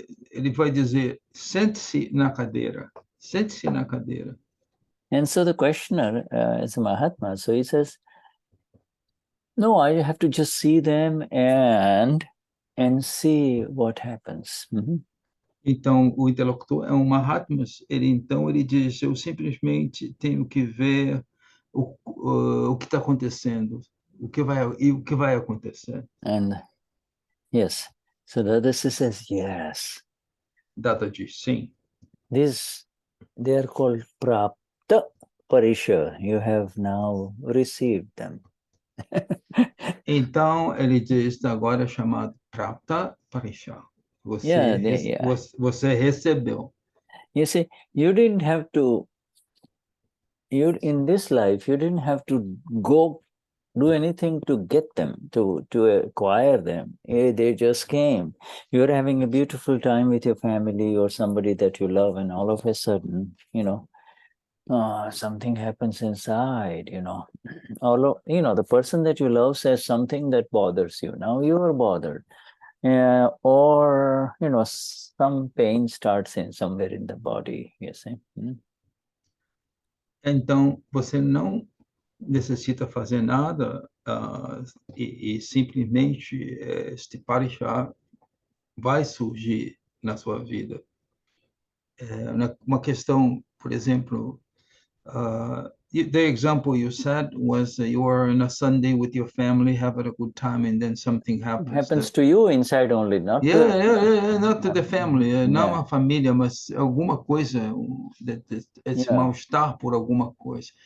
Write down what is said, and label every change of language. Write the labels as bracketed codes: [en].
[pt] ele vai dizer, sente-se na cadeira. Sente-se na cadeira. [en] And so the questioner is a Mahatma. So he says, no, I have to just see them and see what happens. [pt] Então, o interlocutor é um Mahatma. Ele diz, eu simplesmente tenho que ver o que está acontecendo, o que vai acontecer. [en] And yes, so Dadashri says, yes. [pt] Dada diz, sim. [en] They are called Prapta Parishaha. You have now received them. [pt] Então, ele diz, agora é chamado Prapta Parishaha. Você recebeu. [en] You see, you didn't have to, in this life, you didn't have to go do anything to get them, to acquire them. They just came. You're having a beautiful time with your family or somebody that you love, and all of a sudden, something happens inside, the person that you love says something that bothers you. Now you are bothered. Or, some pain starts in somewhere in the body, you see. [pt] Então, você não necessita fazer nada e simplesmente este Parishah vai surgir na sua vida. Uma questão, por exemplo, [en] the example you said was you were on a Sunday with your family, having a good time, and then something It happens. happens to you inside only, not to... Not to the family, [pt] não [en] Yeah. [pt] a família, mas alguma coisa, esse [en] Yeah. [pt] mal-estar por alguma coisa.